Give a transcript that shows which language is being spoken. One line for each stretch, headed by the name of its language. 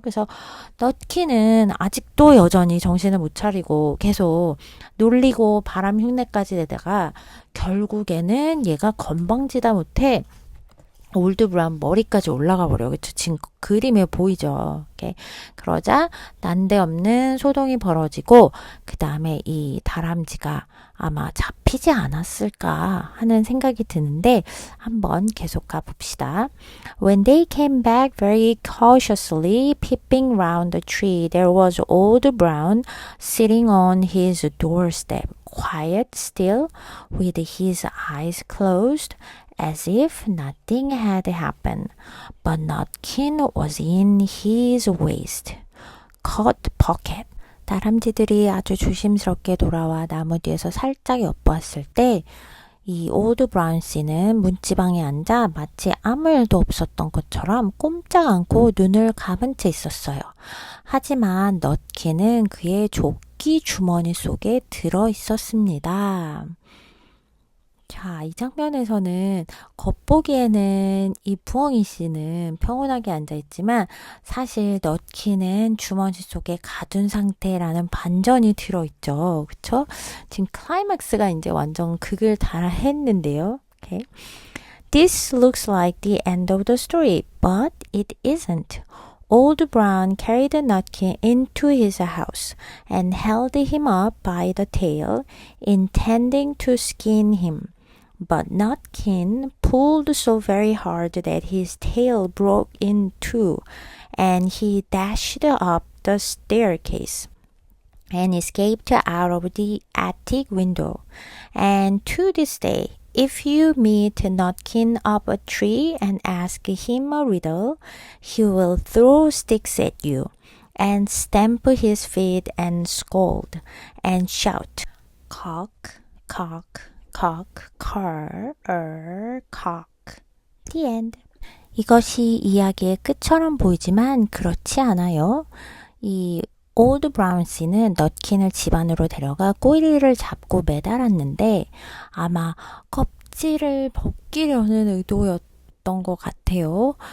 Korean: 그래서 넛키는 아직도 여전히 정신을 못 차리고 계속 놀리고 바람 흉내까지 내다가 결국에는 얘가 건방지다 못해 올드 브라운 머리까지 올라가 버려요. 그쵸? 지금 그림에 보이죠? 이렇게. 그러자 난데없는 소동이 벌어지고 그 다음에 이 다람쥐가 아마 잡히지 않았을까 하는 생각이 드는데 한번 계속 가봅시다.
English: When they came back very cautiously peeping round the tree there was Old Brown sitting on his doorstep quiet still with his eyes closed as if nothing had happened, but Nutkin was in his waist, coat pocket.
Korean: 다람쥐들이 아주 조심스럽게 돌아와 나무 뒤에서 살짝 엿보았을 때 이 오드 브라운 씨는 문지방에 앉아 마치 아무 일도 없었던 것처럼 꼼짝 않고 눈을 감은 채 있었어요. 하지만 넛키는 그의 조끼 주머니 속에 들어 있었습니다. 자, 이 장면에서는 겉보기에는 이 부엉이 씨는 평온하게 앉아있지만 사실 넛키는 주머니 속에 가둔 상태라는 반전이 들어있죠. 그쵸? 지금 클라이맥스가 이제 완전 극을 달했는데요.
English: Okay. This looks like the end of the story, but it isn't. Old Brown carried Nutkin into his house and held him up by the tail, intending to skin him. But Nutkin pulled so very hard that his tail broke in two, and he dashed up the staircase and escaped out of the attic window. And to this day, if you meet Nutkin up a tree and ask him a riddle, he will throw sticks at you and stamp his feet and scold and shout, cock, cock, cock, car, cock. The end.
Korean: 이것이 이야기의 끝처럼 보이지만 그렇지 않아요. 이 올드 브라운 씨는 넛킨을 집 안으로 데려가 꼬리를 잡고 매달았는데 아마 껍질을 벗기려는 의도였던 것 같아요.